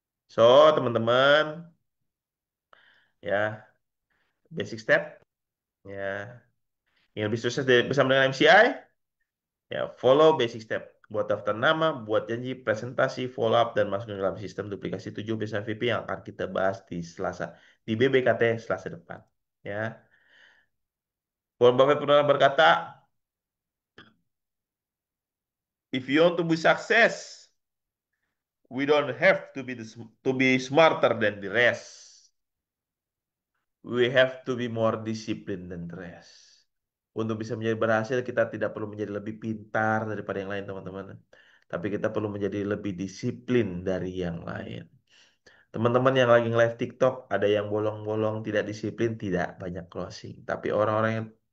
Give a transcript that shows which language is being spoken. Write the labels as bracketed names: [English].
[Indonesian] So, teman-teman, ya, basic step, ya, yang lebih sukses bersama dengan MCI. [English] Ya, follow basic step. [Indonesian] Buat daftar nama, buat janji, presentasi, follow up, dan masuk ke dalam sistem duplikasi 7 bisa VP yang akan kita bahas di Selasa. Di BBKT Selasa depan. Ya. [English] Warren Buffett [Indonesian] pernah berkata, [English] if you want to be success, we don't have to to be smarter than the rest. We have to be more disciplined than the rest. [Indonesian] Untuk bisa menjadi berhasil, kita tidak perlu menjadi lebih pintar daripada yang lain, teman-teman. Tapi kita perlu menjadi lebih disiplin dari yang lain. Teman-teman yang lagi nge-live TikTok, ada yang bolong-bolong, tidak disiplin, tidak banyak closing. Tapi orang-orang yang